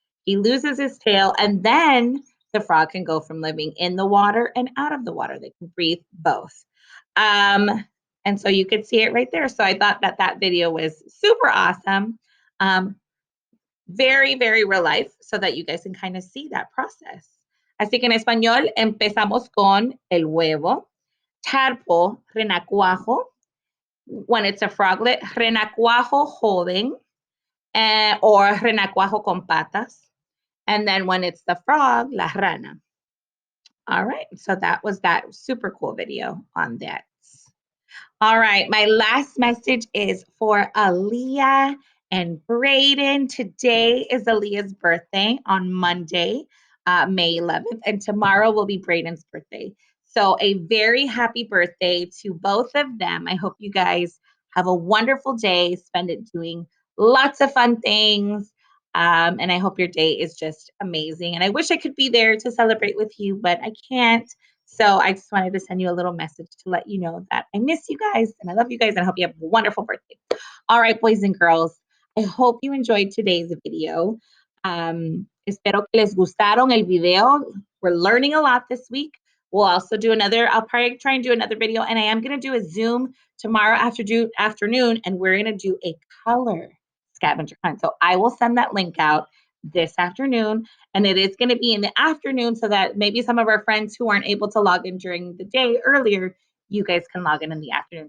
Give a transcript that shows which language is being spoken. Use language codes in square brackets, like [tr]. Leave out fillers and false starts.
[en] He loses his tail, and then the frog can go from living in the water and out of the water. They can breathe both. And so you could see it right there. So I thought that video was super awesome. Um, very, very real life, so that you guys can kind of see that process. [es] Así que en español empezamos con el huevo, tadpole, renacuajo. [en] When it's a froglet, renacuajo joven, or renacuajo con patas. And then when it's the frog, la rana. All right, so that was that super cool video on that. All right, my last message is for Aaliyah and Braden. Today is Aaliyah's birthday on Monday, May 11th, and tomorrow will be Braden's birthday. So a very happy birthday to both of them. I hope you guys have a wonderful day, spend it doing lots of fun things. And I hope your day is just amazing. And I wish I could be there to celebrate with you, but I can't. So I just wanted to send you a little message to let you know that I miss you guys and I love you guys, and I hope you have a wonderful birthday. All right, boys and girls, I hope you enjoyed today's video. [es] Espero que les gustaron el video. [en] We're learning a lot this week. We'll also do another, I'll probably try and do another video, and I am going to do a Zoom tomorrow afternoon, and we're going to do a color scavenger hunt. So I will send that link out this afternoon, and it is going to be in the afternoon so that maybe some of our friends who aren't able to log in during the day earlier, you guys can log in the afternoon.